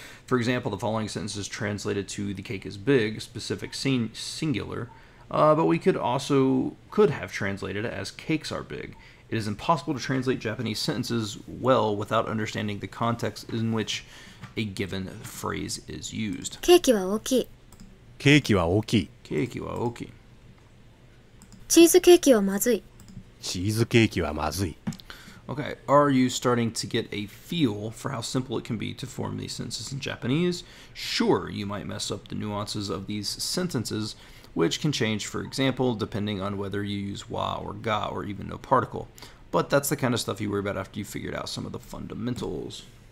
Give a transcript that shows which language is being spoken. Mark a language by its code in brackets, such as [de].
[en] For example, the following sentence is translated to "the cake is big," specific singular, but we could have translated it as "cakes are big." It is impossible to translate Japanese sentences well without understanding the context in which a given phrase is used. [ja] ケーキは大きい。ケーキは大きい。 Keiki wa oki. チーズケーキはまずい。チーズケーキはまずい。 [en] Okay, are you starting to get a feel for how simple it can be to form these sentences in Japanese? Sure, you might mess up the nuances of these sentences, which can change, for example, depending on whether you use wa or ga or even no particle. But that's the kind of stuff you worry about after you figured out some of the fundamentals.